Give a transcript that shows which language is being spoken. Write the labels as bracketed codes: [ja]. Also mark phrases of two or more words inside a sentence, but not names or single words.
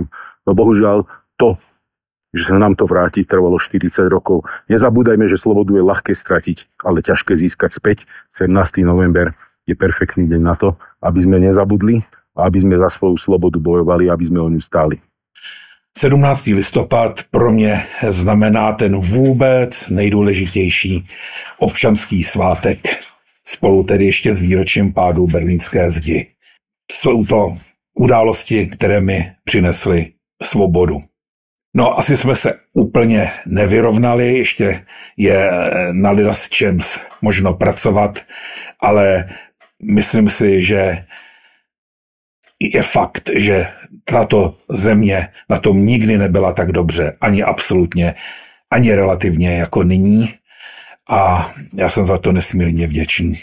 [sk] No bohužiaľ, to, že sa nám to vráti, trvalo 40 rokov. Nezabúdajme, že slobodu je ľahké stratiť, ale ťažké získať späť. 17. november je perfektný deň na to, aby sme nezabudli a aby sme za svoju slobodu bojovali, aby sme o ňu stáli. [cs] 17. listopad pro mě znamená ten vůbec nejdůležitější občanský svátek, spolu tedy ještě s výročím pádu berlínské zdi. Jsou to události, které mi přinesly svobodu. No, asi jsme se úplně nevyrovnali, ještě je na s čem možno pracovat, ale myslím si, že je fakt, že tato země na tom nikdy nebyla tak dobře, ani absolutně, ani relativně jako nyní a já jsem za to nesmírně vděčný.